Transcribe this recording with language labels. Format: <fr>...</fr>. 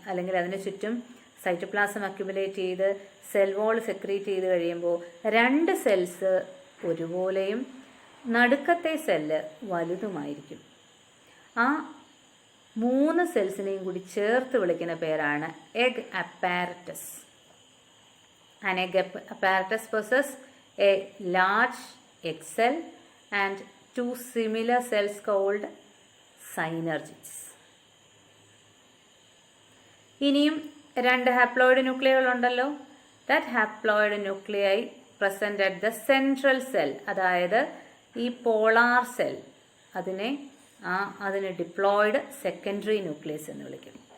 <ml>അല്ലെങ്കിൽ അതിന് ചുറ്റും സൈറ്റോപ്ലാസം അക്യുമുലേറ്റ് ചെയ്ത് സെൽ വാൾ സെക്രീറ്റ് ചെയ്ത് കഴിയുമ്പോൾ 2 സെൽസ് ഒരുപോലെയും നടുക്കത്തെ സെല്ല് വലുതുമായിരിക്കും. ആ 3 സെൽസിനെയും കൂടി ചേർത്ത് വിളിക്കുന്ന പേരാണ് egg apparatus.</ml> <en>An egg apparatus possesses a large egg cell and 2 similar cells called synergids.</en> <ml>ഇനിയും 2 ഹാപ്ലോയിഡ് ന്യൂക്ലിയകൾ ഉണ്ടല്ലോ.</ml> <en>that haploid nuclei present at the central cell,</en> <ml>അതായത് ഈ പോളാർ സെൽ, അതിനെ ഡിപ്ലോയിഡ് സെക്കൻഡറി ന്യൂക്ലിയസ് എന്ന് വിളിക്കും.</ml>